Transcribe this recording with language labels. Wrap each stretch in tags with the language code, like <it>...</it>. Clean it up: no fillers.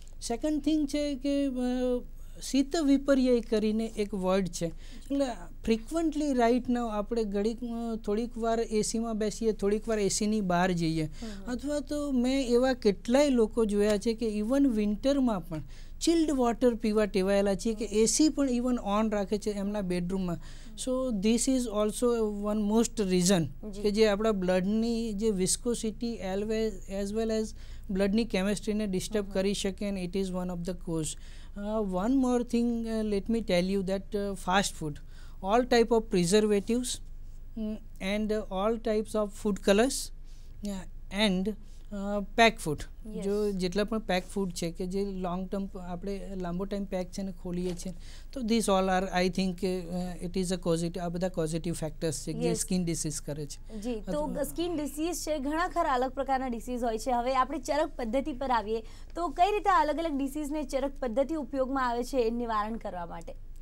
<gu>Second thing છે કે શીત વિપર્યય કરીને એક વર્ડ છે એટલે ફ્રિકવન્ટલી રાઇટ નાવ આપણે થોડીક વાર એસીમાં બેસીએ થોડીક વાર એસીની બહાર જઈએ અથવા તો મેં એવા કેટલાય લોકો જોયા છે કે ઇવન વિન્ટરમાં પણ ચિલ્ડ વોટર પીવા ટેવાયેલા છે કે એસી પણ ઇવન ઓન રાખે છે એમના બેડરૂમમાં.</gu> <en>so this is also one most reason</en> <gu>કે જે આપણા બ્લડની જે viscosity as well as બ્લડની કેમિસ્ટ્રીને disturb કરી શકે</gu> <en>And it is one of the cause. One more thing, let me tell you that fast food, all type of preservatives and all types of food colors and pack food.</en> <gu>જો જેટલા પણ pack food છે કે જે long term આપણે લાંબો time pack છે ને ખોલીએ છીએ તો</gu> <en>this all are I think it is a causative</en> <gu>આ બધા કોઝિટિવ ફેક્ટર્સ છે જે સ્કિન ડિસીઝ કરે છે. જી તો સ્કિન ડિસીઝ છે ઘણા ખરા અલગ પ્રકારના ડિસીઝ હોય છે. હવે આપણે ચરક પદ્ધતિ પર આવીએ તો કઈ રીતે અલગ અલગ ડિસીઝને ચરક પદ્ધતિ ઉપયોગમાં આવે છે એ નિવારણ કરવા માટે?</gu>